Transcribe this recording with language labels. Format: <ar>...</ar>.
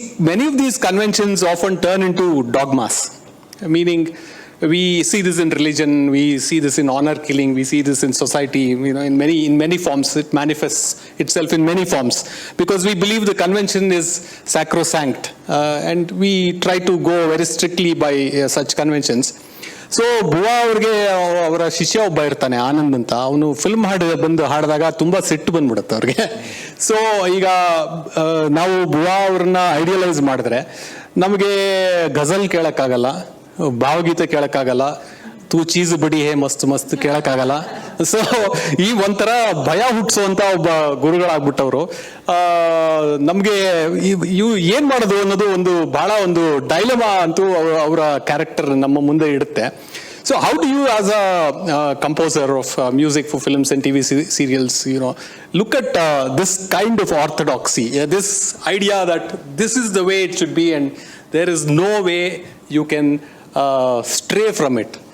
<en>Many of these conventions often turn into dogmas, meaning we see this in religion, we see this in honor killing, we see this in society, in many forms. It manifests itself in many forms because we believe the convention is sacrosanct, and we try to go very strictly by such conventions.</en> <kn>So Buwa ಅವ್ರಿಗೆ ಅವರ ಶಿಷ್ಯ ಒಬ್ಬ ಇರ್ತಾನೆ, ಆನಂದ್ ಅಂತ. ಅವನು film ಬಂದು ಹಾಡಿದಾಗ ತುಂಬಾ ಸಿಟ್ಟು ಬಂದ್ಬಿಡುತ್ತೆ ಅವ್ರಿಗೆ. ಸೊ ಈಗ ನಾವು ಬುವಾ ಅವ್ರನ್ನ ಐಡಿಯಲೈಸ್ ಮಾಡಿದ್ರೆ ನಮಗೆ ಗಜಲ್ ಕೇಳಕ್ಕಾಗಲ್ಲ, ಭಾವಗೀತೆ ಕೇಳಕ್ಕಾಗಲ್ಲ, ತೂ ಚೀಸ್ ಬಡಿ ಹೇ ಮಸ್ತ್ ಮಸ್ತ್ ಕೇಳಕ್ಕಾಗಲ್ಲ. ಸೊ ಈ ಒಂಥರ ಭಯ ಹುಟ್ಟಿಸುವಂತ ಒಬ್ಬ ಗುರುಗಳಾಗ್ಬಿಟ್ಟವ್ರು. ನಮ್ಗೆ ಇವು ಏನ್ ಮಾಡೋದು ಅನ್ನೋದು ಒಂದು ಬಹಳ ಒಂದು ಡೈಲಮಾ ಅಂತೂ ಅವರ ಕ್ಯಾರೆಕ್ಟರ್ ನಮ್ಮ ಮುಂದೆ ಇಡುತ್ತೆ.</kn> <en>So how do you, as a composer of music for films and TV serials, look at this kind of orthodoxy, this idea that this is the way it should be and there is no way you can stray from it?</en>